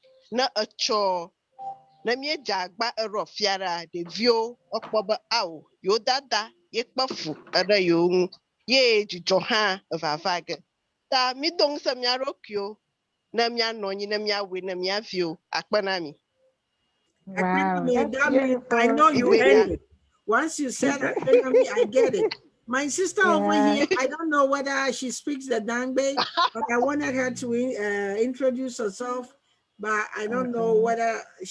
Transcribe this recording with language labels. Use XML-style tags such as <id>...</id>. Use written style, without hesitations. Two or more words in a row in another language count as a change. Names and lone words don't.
<ee>Ne etsɔ ne míedze agba eɖo fia ɖea, ɖeviwo ekpɔ be ao, yewo dada ye kpe fu eɖe yewo ŋu ye dzidzɔ hã evava ge. Ta mído ŋusẽ mía ɖokuiwo ne míanɔ anyi ne míawɔe ne mía viwo. Akpe na mi.</ee> <en>Wow, that's That means I beautiful. know you Igbelia. heard it. Once you said Akpenami, I get it. My sister over Yeah. here, I don't know whether she speaks the Dangbe, but I wanted her to introduce herself, but I don't know Okay.</en>